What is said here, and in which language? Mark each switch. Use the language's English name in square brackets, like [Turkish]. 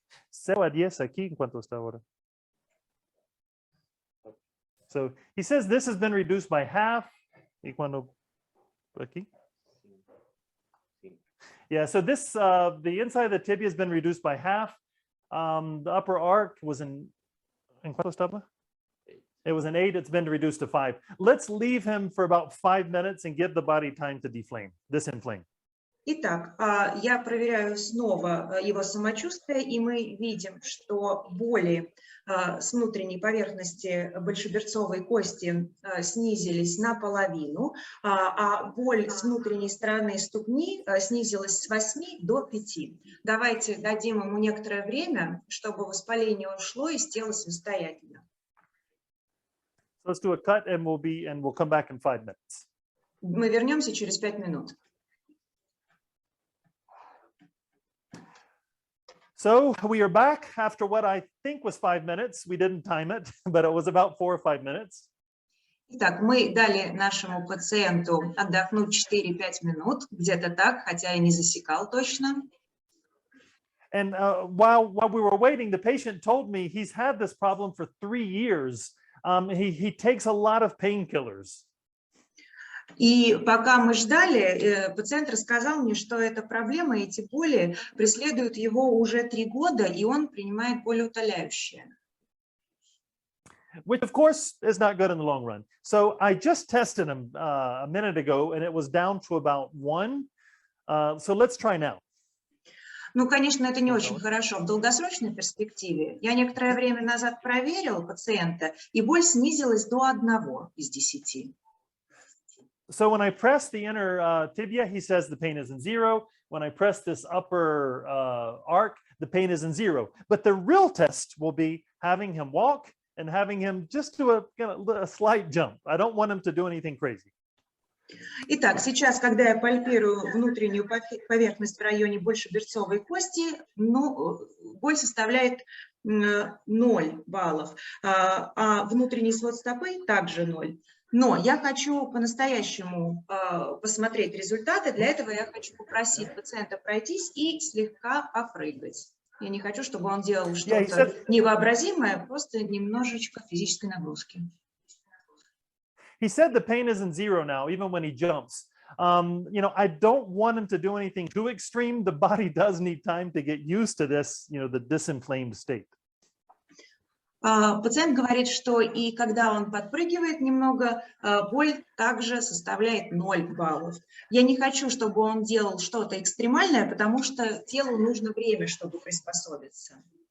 [Spanish] 0 a 10 aquí, ¿en cuánto está ahora? [English] So he says this has been reduced by half. [Spanish] ¿Y cuando aquí? [English] Yeah, so this, the inside of the tibia has been reduced by half. The upper arc was [Spanish] ¿en cuánto estaba? [English] It was an 8. It's been reduced to 5. Let's leave him for about 5 minutes and give the body time to disinflame. [Russian] Итак, я проверяю снова его самочувствие, и мы видим, что боли с внутренней поверхности большеберцовой кости снизились наполовину, а боль с внутренней стороны ступни снизилась с 8 до 5. Давайте дадим ему некоторое время, чтобы воспаление ушло из тела самостоятельно. [English] Let's do a cut and we'll come back in 5 minutes. [Russian] Мы вернемся через 5 минут. [English] So we are back after what I think was 5 minutes. We didn't time it, but it was about 4 or 5 minutes. [Russian] Итак, мы дали нашему пациенту отдохнуть 4-5 минут, где-то так, хотя я не засекал точно. [English] And while we were waiting, the patient told me he's had this problem for 3 years. He takes a lot of painkillers. [Russian] И пока мы ждали, пациент рассказал мне, что эта проблема, эти боли преследуют его уже 3 года, и он принимает болеутоляющие. [English] Which, of course, is not good in the long run. So I just tested him a minute ago, and it was down to about 1. So let's try now. [Russian] Ну, конечно, это не очень хорошо в долгосрочной перспективе. Я некоторое время назад проверил пациента, и боль снизилась до 1 из 10. [English] So when I press the inner tibia, he says the pain is in 0. When I press this upper arc, the pain is in 0. But the real test will be having him walk and having him just do a slight jump. I don't want him to do anything crazy. [Russian] Итак, сейчас, когда я пальпирую внутреннюю поверхность в районе большеберцовой кости, боль составляет 0 баллов, а внутренний свод стопы также 0. Но я хочу по-настоящему посмотреть результаты. Для этого я хочу попросить пациента пройтись и слегка попрыгать. Я не хочу, чтобы он делал что-то невообразимое, просто немножечко физической нагрузки. [English] He said the pain is in 0 now, even when he jumps. You know, I don't want him to do anything too extreme. The body does need time to get used to this, you know, the disinflamed state. [Russian] Пациент говорит, что и когда он подпрыгивает немного, боль также составляет 0 баллов. Я не хочу, чтобы он делал что-то экстремальное, потому что телу нужно время, чтобы приспособиться.